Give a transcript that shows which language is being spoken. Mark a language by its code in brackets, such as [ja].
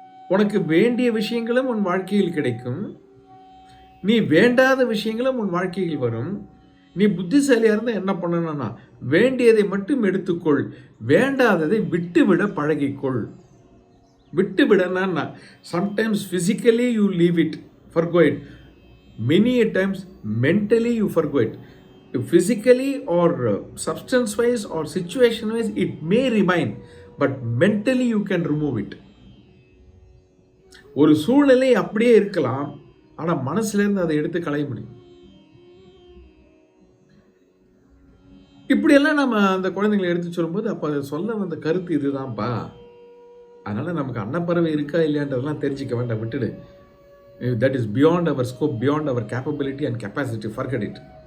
[ta] உனக்கு வேண்டிய விஷயங்களும் உன் வாழ்க்கையில் கிடைக்கும், நீ வேண்டாத விஷயங்களும் உன் வாழ்க்கையில் வரும். நீ புத்திசாலியாக இருந்தால் என்ன பண்ணணும்னா, வேண்டியதை மட்டும் எடுத்துக்கொள், வேண்டாததை விட்டுவிட பழகிக்கொள். விட்டுவிடனா, [en] Sometimes physically you leave it, forgo it. Many a times mentally you forgo it. Physically or substance wise or situation wise it may remain, but mentally you can remove it. [ta] ஒரு சூழ்நிலை அப்படியே இருக்கலாம், ஆனால் மனசுலேருந்து அதை எடுத்து களைய முடியும். இப்படியெல்லாம் நம்ம அந்த குழந்தைங்களை எடுத்து சொல்லும்போது, அப்போ அதை சொல்ல வந்த கருத்து இதுதான்ப்பா. அதனால் நமக்கு அன்னப்பறவை இருக்கா இல்லையான்றதெல்லாம் தெரிஞ்சிக்க வேண்டாம், விட்டுடு. [en] That is beyond our scope, beyond our capability and capacity, forget it.